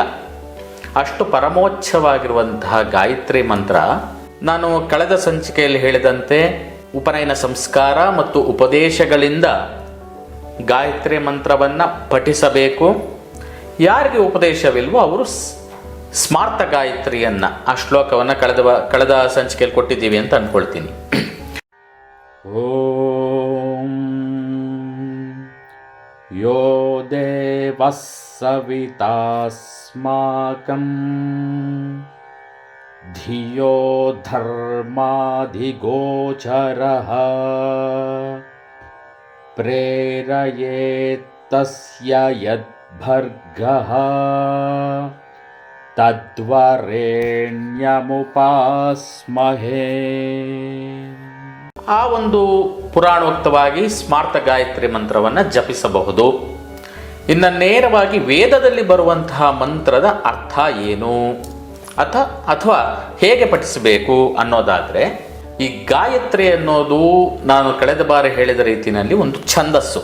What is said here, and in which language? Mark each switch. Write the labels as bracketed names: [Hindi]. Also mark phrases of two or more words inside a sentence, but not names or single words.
[Kannada] ಅಷ್ಟು ಪರಮೋಚ್ಛವಾಗಿರುವಂತಹ ಗಾಯತ್ರಿ ಮಂತ್ರ, ನಾನು ಕಳೆದ ಸಂಚಿಕೆಯಲ್ಲಿ ಹೇಳಿದಂತೆ ಉಪನಯನ ಸಂಸ್ಕಾರ ಮತ್ತು ಉಪದೇಶಗಳಿಂದ ಗಾಯತ್ರಿ ಮಂತ್ರವನ್ನು ಪಠಿಸಬೇಕು. ಯಾರಿಗೆ ಉಪದೇಶವಿಲ್ವೋ ಅವರು ಸ್ಮಾರ್ತ ಗಾಯತ್ರಿಯನ್ನು, ಆ ಶ್ಲೋಕವನ್ನು ಕಳೆದ ಸಂಚಿಕೆಯಲ್ಲಿ ಕೊಟ್ಟಿದ್ದೀವಿ ಅಂತ ಅಂದ್ಕೊಳ್ತೀನಿ. [Sanskrit] ಓಂ ಯೋ ದೇವಃ ಸವಿತಾಸ್ಮಾಕಂ ಧಿಯೋ ಧರ್ಮಾಧಿಗೋಚರಃ ಪ್ರೇರಯೇತ್ ತಸ್ಯ ಯದ್ಭರ್ಗಃ ತದ್ವರೆಣ್ಯಮುಪಾಸ್ಮಹೇ. [Kannada] ಆ ಒಂದು ಪುರಾಣೋಕ್ತವಾಗಿ ಸ್ಮಾರ್ತ ಗಾಯತ್ರಿ ಮಂತ್ರವನ್ನು ಜಪಿಸಬಹುದು. ಇನ್ನು ನೇರವಾಗಿ ವೇದದಲ್ಲಿ ಬರುವಂತಹ ಮಂತ್ರದ ಅರ್ಥ ಏನು ಅಥವಾ ಹೇಗೆ ಪಠಿಸಬೇಕು ಅನ್ನೋದಾದರೆ, ಈ ಗಾಯತ್ರಿ ಅನ್ನೋದು ನಾನು ಕಳೆದ ಬಾರಿ ಹೇಳಿದ ರೀತಿಯಲ್ಲಿ ಒಂದು ಛಂದಸ್ಸು.